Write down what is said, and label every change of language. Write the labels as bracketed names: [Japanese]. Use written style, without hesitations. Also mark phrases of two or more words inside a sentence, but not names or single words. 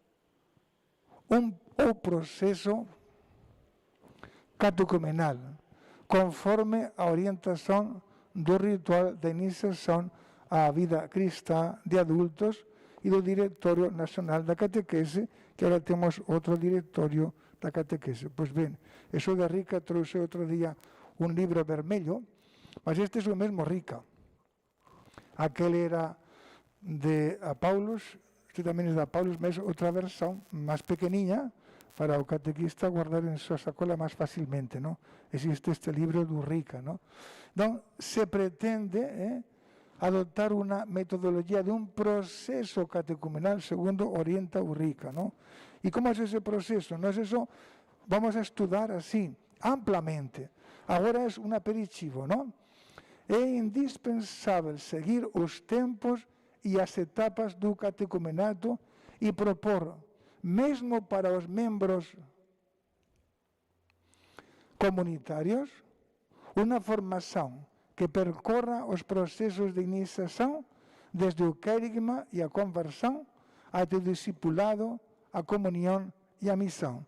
[Portuguese] o proceso catecumenal, conforme a orientação do ritual de iniciação à vida cristã de adultos e do Diretório Nacional da Catequese, que agora temos outro Diretório da Catequese. Pois bem, isso de Rica trouxe outro dia um livro vermelho, mas este é o mesmo Rica. Aquele era de Paulus, este também é de Paulus, mas outra versão, mais pequenininha, para o catequista guardar [Galician] en súa sacola máis facilmente, non? Existe este libro do Rica, non? Entón, se pretende adoptar unha metodologia de un proceso catecumenal segundo orienta o Rica, non? E como é ese proceso? Nós eso vamos a estudar así, amplamente. Agora é un aperitivo, non? [Portuguese] É indispensável seguir os tempos e as etapas do catecumenato e propor, mesmo para os membros comunitários, uma formação que percorra os processos de iniciação desde o querigma e a conversão até o discipulado, a comunhão e a missão.